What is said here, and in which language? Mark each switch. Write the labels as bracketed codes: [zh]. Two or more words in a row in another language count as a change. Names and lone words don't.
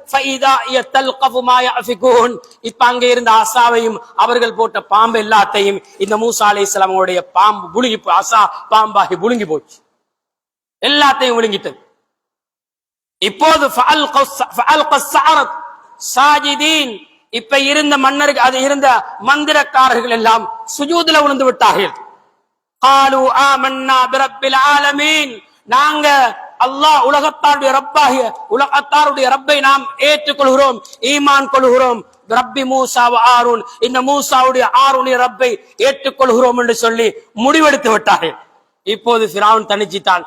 [ta] இப்ப அங்க இருந்த அசாவையும் அவர்கள் போட்ட பாம்பு எல்லாத்தையும் இந்த மூசா அலைஹிஸ்ஸலாம் அவருடைய பாம்பு புழுங்கி, அசா பாம்பாகி புழுங்கி போச்சு, எல்லாத்தையும் விழுங்கிட்டது. இப்போது இப்ப இருந்த மன்னருக்கு அது இருந்த மந்திரக்காரர்கள் எல்லாம் சுஜூதுல விழுந்து விட்டார்கள். [ar] قالوا آمنا برب العالمين, [ta] நாங்க அல்லாஹ் உலகத்தாருடைய ரப்பாகிய உலகத்தாருடைய ரப்பை நாம் ஏற்றுக்கொள்கிறோம், ஈமான் கொள்கிறோம். [ar] رب موسى وهارون, [ta] இந்த மூசாவுடைய ஆரூனுடைய ரப்பை ஏற்றுக்கொள்கிறோம் என்று சொல்லி முடிவெடுத்து விட்டார்கள். இப்போது ஃபிரௌன் தனிச்சிட்டான்.